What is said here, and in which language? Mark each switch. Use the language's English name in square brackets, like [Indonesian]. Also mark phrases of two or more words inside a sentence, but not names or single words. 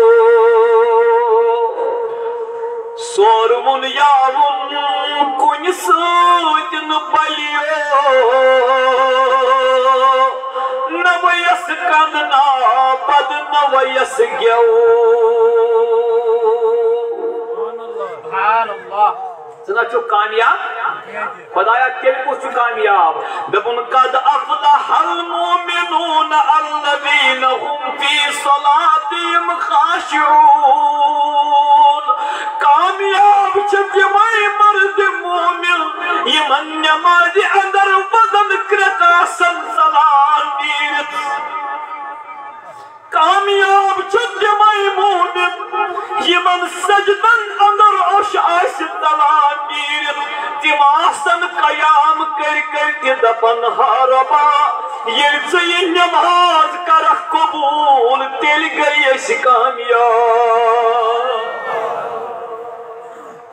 [Kashmiri] سورون یاون کن سۭتۍ نہٕ پلیو نہ ویس کندنا پد نہ ویس گیو ژٕ چھُکھ کامیاب خدایا تیٚلہِ کُس چھُ کامیاب دپُن [Arabic] قد افلح المؤمنون الذین هم فی صلاتہم خاشعون [Kashmiri] کامیاب چھِ تِمے مرد مومن یمن نمازِ اندر وزن کرٛٮ۪کھ آسن ژلان نیٖرِتھ کامیاب چھِ تِمے مومن یمن سجدن اندر اوش آسہِ ژلان نیٖرِتھ تِم آسن قیام کر تہِ دپن ہا رۄبا ییٚلہِ ژٕ یہِ نٮ۪ماز کرکھ قبوٗل تیٚلہِ گٔے أسۍ کامیاب